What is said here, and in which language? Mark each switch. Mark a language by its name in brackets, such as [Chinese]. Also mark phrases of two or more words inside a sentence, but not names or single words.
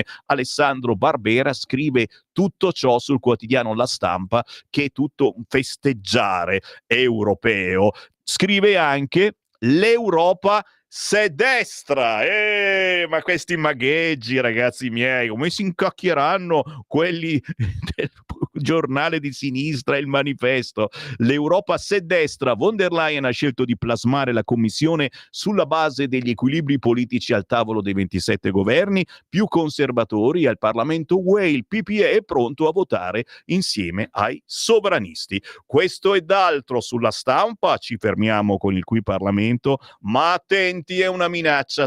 [Italian] Alessandro Barbera scrive tutto ciò sul quotidiano La Stampa, che è tutto un festeggiare europeo. Scrive anche: l'Europa se destra, ma questi magheggi, ragazzi miei, come si incacchieranno quelli del giornale di sinistra, Il Manifesto. L'Europa se destra. Von der Leyen ha scelto di plasmare la commissione sulla base degli equilibri politici al tavolo dei 27 governi più conservatori al Parlamento UE. Il PPE è pronto a votare insieme ai sovranisti. Questo ed altro sulla Stampa. Ci fermiamo con il Qui Parlamento, ma attenti, è una minaccia.